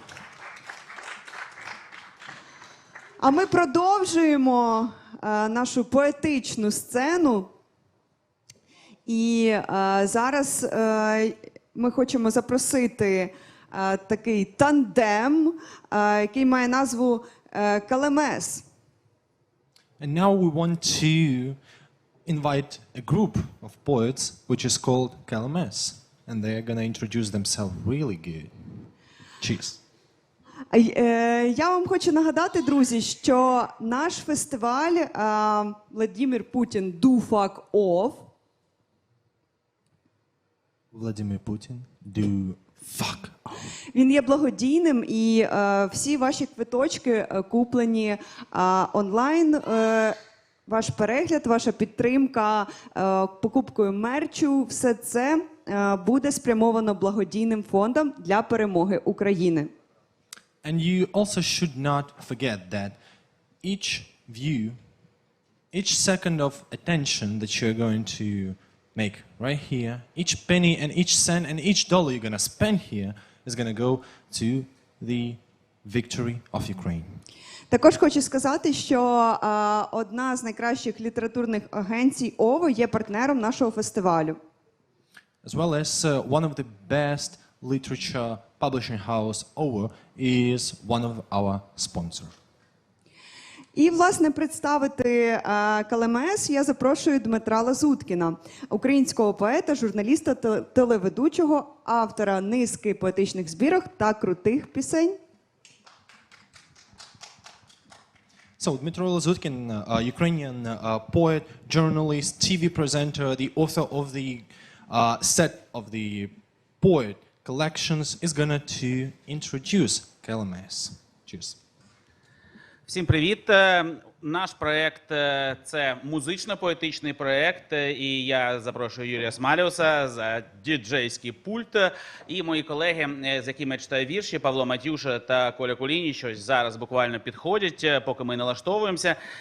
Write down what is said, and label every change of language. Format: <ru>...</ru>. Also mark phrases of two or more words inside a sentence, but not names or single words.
<uk>А ми продовжуємо нашу поетичну сцену. І зараз ми хочемо запросити такий тандем, який має назву «Калемес».</uk> <en>And now we want to invite a group of poets which is called Kalames. And they are going to introduce themselves really good. Cheers.</en> <uk>Я вам хочу нагадати, друзі, що наш фестиваль Владимир Путін Do Fuck Off. Владимир Путін Do Fuck Off. Він є благодійним, і всі ваші квиточки куплені онлайн. ваш перегляд, ваша підтримка покупкою мерчу, все це буде спрямовано благодійним фондом для перемоги України.</uk> <en>And you also should not forget that each view, each second of attention that you're going to make right here, each penny and each cent and each dollar you're going to spend here is going to go to the victory of Ukraine.</en> <uk>Також хочу сказати, що одна з найкращих літературних агенцій ОВО є партнером нашого фестивалю.</uk> <en>As well as one of the best literature publishing house OVO is one of our sponsors.</en> <uk>І, власне, представити КЛМС я запрошую Дмитра Лазуткіна, українського поета, журналіста, телеведучого, автора низки поетичних збірок та крутих пісень.</uk> <en>So, Dmitry Lazutkin, Ukrainian poet, journalist, TV presenter, the author of the set of the poet collections, is going to introduce KLMS. Cheers.</en> <uk>Всім привіт! Наш проєкт – це музично-поетичний проєкт, і я запрошую Юрія Смаліуса за діджейський пульт. І мої колеги, з якими я читаю вірші, Павло Матюша та Коля Кулініч, щось зараз буквально підходять, поки ми налаштовуємося.</uk>